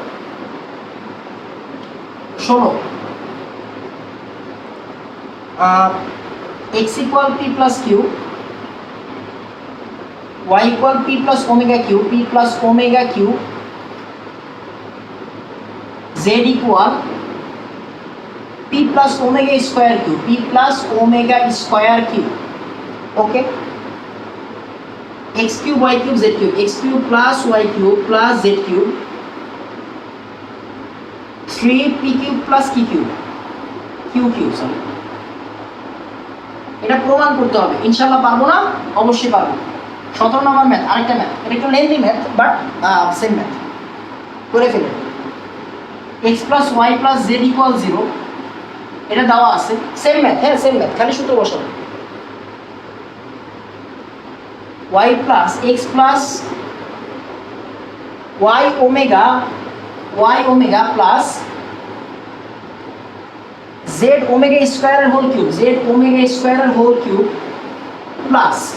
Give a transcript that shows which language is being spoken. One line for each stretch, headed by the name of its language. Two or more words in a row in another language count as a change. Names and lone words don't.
English: 16 x equal p plus q, y equal p plus omega q, p plus omega q, z equal p plus omega square q, p plus omega square q, okay, x cube y cube z cube, x cube plus y cube plus z cube, 3p cube plus q cube, q cube, sorry,
Bangla: এটা প্রমাণ করতে হবে। ইনশাআল্লাহ পারবো না? অবশ্যই পারবো। 17 নম্বর ম্যাথ, আরেকটা ম্যাথ, এটা একটু
English: lengthy math but same math,
Bangla: করে ফেলেন।
English: x plus y plus z equal 0,
Bangla: এটা দেওয়া আছে,
English: same math,
Bangla: হ্যাঁ
English: same math,
Bangla: খালি সূত্র বসাবো।
English: y plus x plus y omega plus z omega square whole cube, z omega square whole cube plus